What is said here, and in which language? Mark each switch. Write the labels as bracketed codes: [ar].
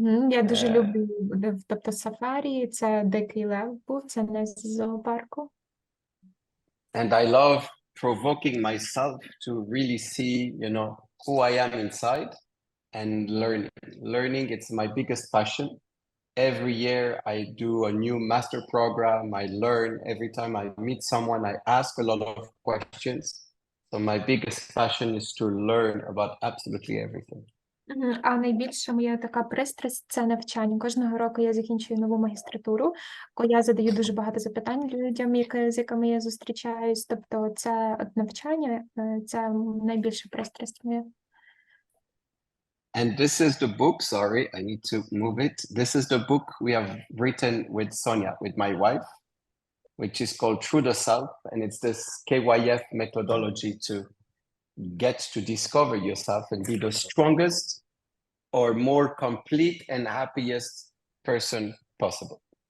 [uk] Я дуже люблю, тобто сафарі, це дикий лев був, це не з зоопарку. [en] And I love provoking myself to really see, who I am inside and learning. Learning, it's my biggest passion. Every year I do a new master program. I learn every time I meet someone. I ask a lot of questions. So my biggest passion is to learn about absolutely everything. [uk] А найбільша моя така пристрасть – це навчання. Кожного року я закінчую нову магістратуру, коли я задаю дуже багато запитань людям, з якими я зустрічаюсь. Тобто це навчання, це найбільша пристрасть моя. [en] And this is the book, sorry, I need to move it. This is the book we have written with Sonia, with my wife, which is called Through the Self. And it's this KYF methodology to get to discover yourself and be the strongest or more complete and happiest person possible.